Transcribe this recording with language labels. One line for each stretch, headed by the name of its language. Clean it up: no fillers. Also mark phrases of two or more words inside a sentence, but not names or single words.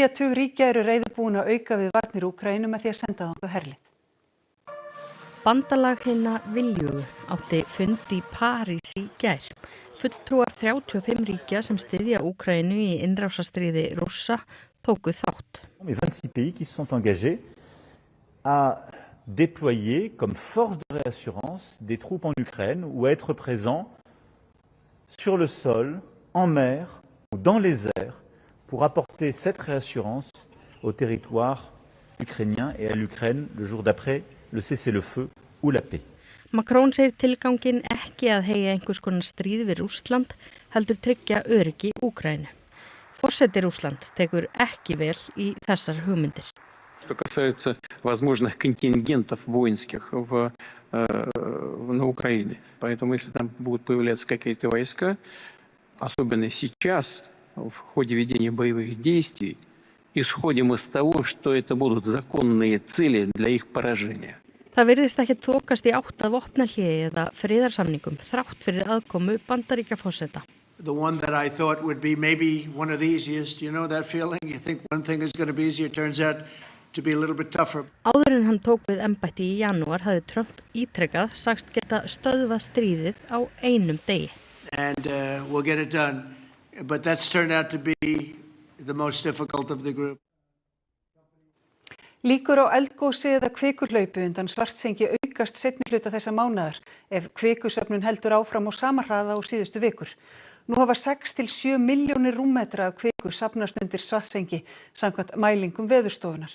Icelandic: tug ríkja eru reiðubúin að auka við varnir Úkraínu með því að senda þangað herlið. Bandalag hinna viljugu átti fund í París í gær. Fulltrúar 35 ríkja sem styðja Úkraínu í innrásarstríði Rússa tóku þátt.
French: Les 26 pays qui se sont engagés à déployer comme force de réassurance des troupes en Ukraine ou à être présents sur le sol, en mer ou dans les airs pour apporter cette réassurance au territoire ukrainien et à l'Ukraine le jour d'après le cessez-le-feu ou la paix.
Icelandic: Macron segir tilgangin ekki að heyja einhvers konar stríð við Rússland, heldur tryggja öryggi Úkraínu. Forseti Rússlands tekur ekki vel í þessar hugmyndir.
Russian: Что касается возможных контингентов воинских на Украине. Поэтому если там будут появляться какие-то войска, особенно сейчас, в ходе ведения боевых действий, исходим из того, что это будут законные цели для их поражения.
Icelandic: Það virðist ekki þokast í átt að vopnahléi eða friðarsamningum þrátt fyrir aðkomu Bandaríkjaforseta.
English: The one that I thought would be maybe one of the easiest, you know that feeling? You think one thing is going to be easier, turns out to be a little bit tougher.
Icelandic: Áður en hann tók við embætti í janúar hafði Trump ítrekað sagst geta stöðvað stríðið á einum degi.
English: And we'll get it done. But that's turned out to be the most difficult of the group.
Icelandic: Líkur á eldgosi eða kvikuhlaupi undan Svartsengi aukast seinni hluta þessa mánaðar ef kvikusöfnun heldur áfram á sama hraða á síðustu vikur. Nú hafa 6 til 7 milljónir rúmmetra af kviku safnast undir Svartsengi samkvæmt mælingum Veðurstofunnar.